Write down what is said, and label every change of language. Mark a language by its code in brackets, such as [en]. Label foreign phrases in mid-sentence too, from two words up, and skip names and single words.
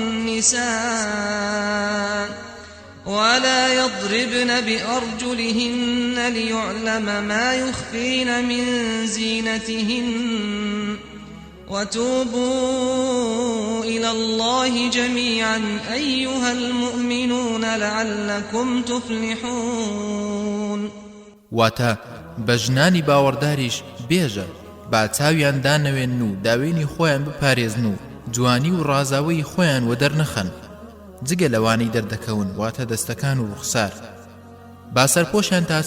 [ar] النساء ولا يضربن بأرجلهن ليعلم ما يخفين من زينتهن وتوبوا إلى الله جميعا أيها المؤمنون لعلكم تفلحون. [ckb] واتا بەژنانی باوەڕداریش بێژە با چاویان دانەوێن و داوێنی خۆیان بپارێزن و جوانی و ڕازاوی خۆیان وە دەرنەخەن جگە لەوانەی دەردەکەون واتە دەستەکان و ڕوخسار با سەرپۆشیان تا